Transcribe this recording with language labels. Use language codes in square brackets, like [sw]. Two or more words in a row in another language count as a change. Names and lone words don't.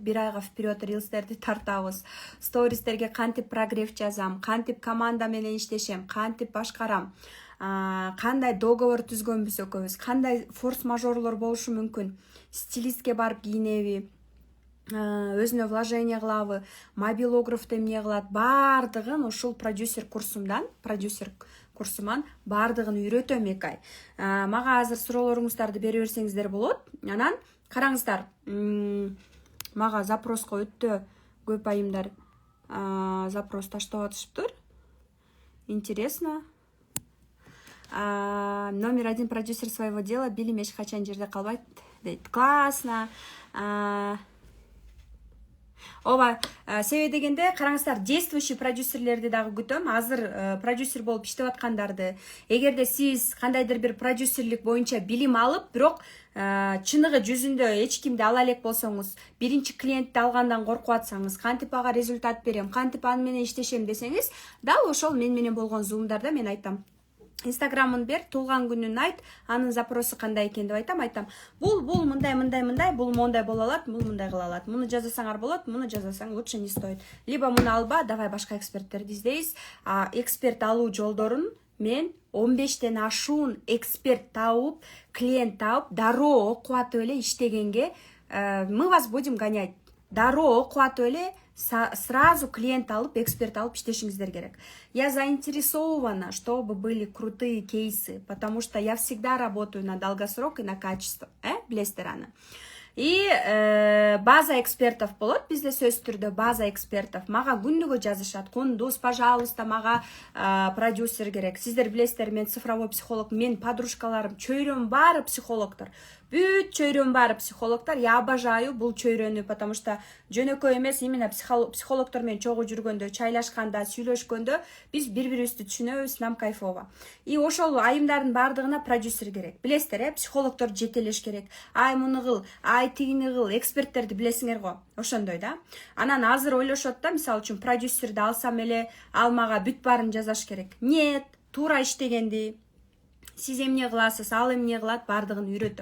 [ky] бир айга вперед рилстерди тартабыз, стористерге кантип прогрев жазам, кантип команда менен иштешем, кантип башкарам, кандай договор түзгөнбүз экөөбүз, кандай форс-мажорлор болушу мүмкүн, стилистке барып кийинеби, өзүнө вложение кылабы, мобилографты эмне кылат, баардыгын ушул продюсер курсуман баардыгын үйрөтөм 2 ай. Мага азыр суроолоруңуздарды бере берсеңиздер болот. Анан караңыздар, мага запроско өтө көп айымдар запрос таштап атышыптыр. [ru] Интересно. Номер 1 продюсер своего дела, [ky] билим эч качан жерде калбайт дейт. Классно. Ооба, себеби дегенде караңыздар, действующий продюсерлерди дагы күтөм. Азыр продюсер болуп иштеп аткандарды, эгерде сиз кандайдыр бир продюсерлик боюнча билим алып, бирок чыныгы жүзүндө эч кимди ала элек болсоңуз, биринчи клиентти алгандан коркуп атсаңыз, кантип ага результат берем, кантип аны менен иштешем десеңиз, дал ошол мен менен болгон зумдарда мен айтам. Инстаграмын бер, туулган күнүн айт, анын запросу кандай экен деп айтам. Бул мындай, бул мондай боло алат, бул мындай кыла алат. Муну жазасаңар болот, муну жазасаң [ru] лучше не стоит. [ky] Либо муну алба, давай башка эксперттерди издейбиз. Эксперт алуу жолдорун мен 15тен ашуун эксперт тауып, клиент тауып, дароо окуп атып эле иштегенге [ru] мы вас будем гонять. [ky] Дароо окуп атып эле сразу клиент алып, эксперт алып иштешиңиздер керек. [ru] Я заинтересована, чтобы были крутые кейсы, потому что я всегда работаю на долгосрок и на качество. [ky] Билесиздер аны. [ru] И база экспертов [ky] болот, бизде сөз түрдө [ru] база экспертов. [ky] Мага күндүгө жазышат, кундуз, пожалуйста, мага продюсер керек. Сиздер билесиздер, мен [ru] цифровой психолог, [ky] мен подружкаларым, чөйрөм баары психологдор. Бүт чөйрөм баары психологдор. [ru] Я обожаю [ky] бул чөйрөнү, [ru] потому что [ky] жөнөкөй эмес, именно психологдор менен чогуу жүргөндө, чайлашканда, сүйлөшкөндө биз бири-бирибизди түшүнөбүз, [ru] нам кайфово. [ky] И ошол айымдардын баардыгына продюсер керек. Билесиздер, психологдор жетелеш керек. Ай муну кыл, ай тигини кыл, эксперттерди билесиңер го. Ошондой да. Анан азыр ойлошот да, мисалы үчүн продюсерди алсам эле, ал мага бүт баарын жазаш керек. Нет, туура иштегенди, сиз эмне кыласыз, ал эмне кылат, баардыгын үйрөтөм.